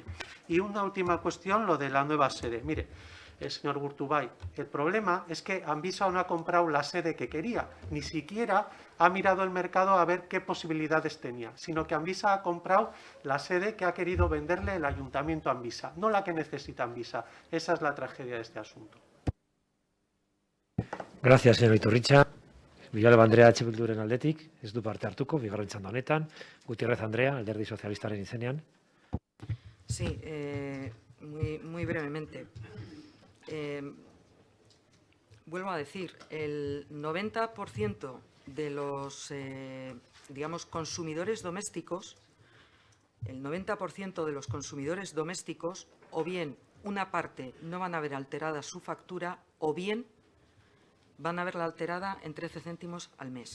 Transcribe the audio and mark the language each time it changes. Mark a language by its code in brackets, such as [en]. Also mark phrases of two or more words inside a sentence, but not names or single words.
[es] Y una última cuestión, lo de la nueva sede. Mire, señor Urtubay, el problema es que Anvisa no ha comprado la sede que quería, ni siquiera ha mirado el mercado a ver qué posibilidades tenía, sino que Anvisa ha comprado la sede que ha querido venderle el Ayuntamiento a Anvisa, no la que necesita Anvisa. Esa es la tragedia de este asunto. Gracias, señor Iturricha. Villalba Andrea H. [eu] Bilduren aldetik, ez du parte hartuko, bigarren txanda honetan. Gutiérrez Andrea, Alderdi Sozialistaren izenean. [es] Sí, muy brevemente. Vuelvo a decir, el 90% de los, digamos, consumidores domésticos, o bien una parte no van a ver alterada su factura, o bien van a verla alterada en 13 céntimos al mes.